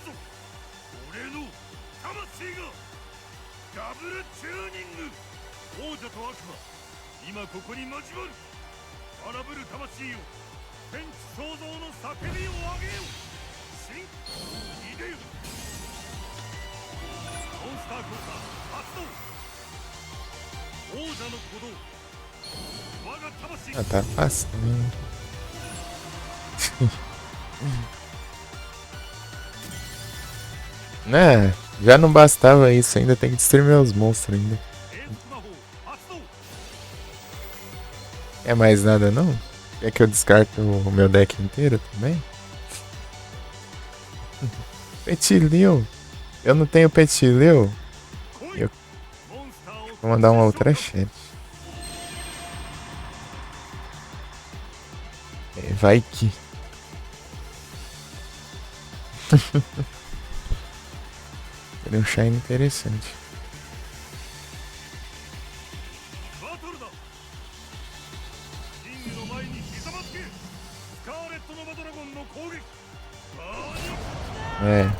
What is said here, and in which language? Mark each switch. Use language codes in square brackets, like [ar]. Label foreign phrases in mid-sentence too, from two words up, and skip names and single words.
[ja] 俺の魂がダブルチューニング王者と悪魔今ここに交わる荒ぶる魂よ天地創造の叫びを上げよ新イデよモンスター効果発動王者の鼓動我が魂 [pt] Ah, tá fácil, né? Né? Já não bastava isso, ainda tem que destruir meus monstros ainda. [ja] 永続魔法発動 [pt] É mais nada não? Quer que eu descarte o meu deck inteiro também? Petilil! Eu não tenho Petilil? [ja] 来い [pt] Eu [ja] モンスターを [pt] vou mandar uma outra chat. É, vai que. Seria um shine interessante. [ja] バトルだキングの前にひざまつけスカーレット・ノバドラゴンの攻撃バーニャ